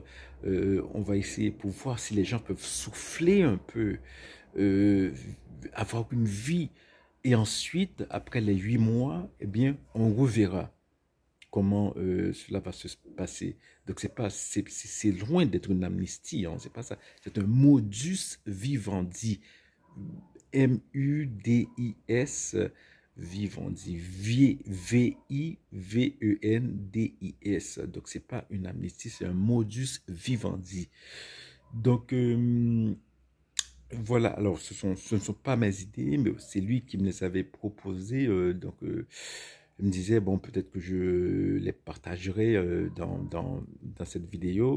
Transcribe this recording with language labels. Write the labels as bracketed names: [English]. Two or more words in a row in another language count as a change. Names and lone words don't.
[French] On va essayer pour voir si les gens peuvent souffler un peu, euh, avoir une vie. Et ensuite, après les 8 mois, eh bien, on reverra comment cela va se passer. Donc c'est loin d'être une amnistie, hein, c'est pas ça. C'est un [Latin] modus vivendi, [French] M-U-D-I-S, vivendi, V-I-V-E-N-D-I-S. Donc c'est pas une amnistie, c'est un [Latin] modus vivendi. [French] Donc voilà, alors ce ne sont pas mes idées, mais c'est lui qui me les avait proposées. Il me disait, bon, peut-être que je les partagerai dans cette vidéo.